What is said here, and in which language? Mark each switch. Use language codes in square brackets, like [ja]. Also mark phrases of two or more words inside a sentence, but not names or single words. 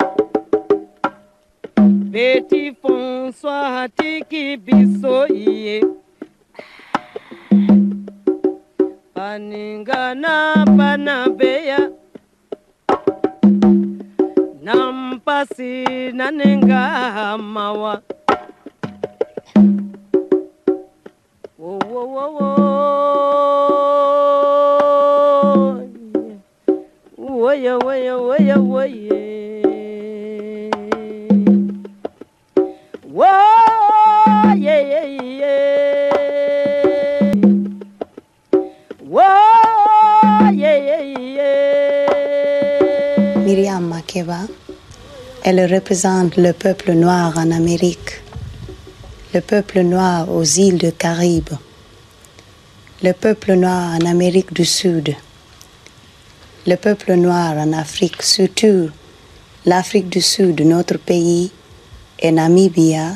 [ln] Petit François tiki biso iye paninga na panabeya nampasi nanenga mawa wo wo wo wo wo ya wo ya wo ya wo ya. Whoa, yeah, yeah, yeah. Whoa, yeah, yeah, yeah. [fr] Myriam Makeba, elle représente le peuple noir en Amérique, le peuple noir aux îles de Caraïbes, le peuple noir en Amérique du Sud, le peuple noir en Afrique, surtout l'Afrique du Sud, notre pays, et Namibia.